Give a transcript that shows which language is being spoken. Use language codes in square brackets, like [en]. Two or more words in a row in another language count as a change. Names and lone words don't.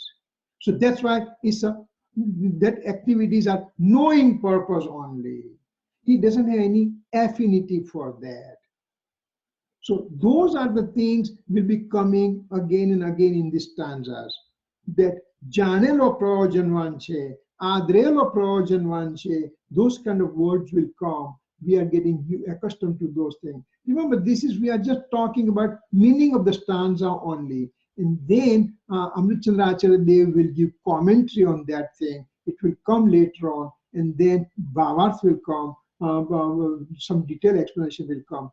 [en] So that's why that activities are knowing purpose only. He doesn't have any affinity for that. So those are the things will be coming again and again in these stanzas. [gu] That જાણેલો પ્રયોજનવાન છે, આદરેલો પ્રયોજનવાન છે, [en] those kind of words will come. We are getting accustomed to those things. Remember, we are just talking about meaning of the stanza only. And then Amrit Chandra Acharya Dev will give commentary on that thing. It will come later on. And then Bhavarth will come. Some detailed explanation will come.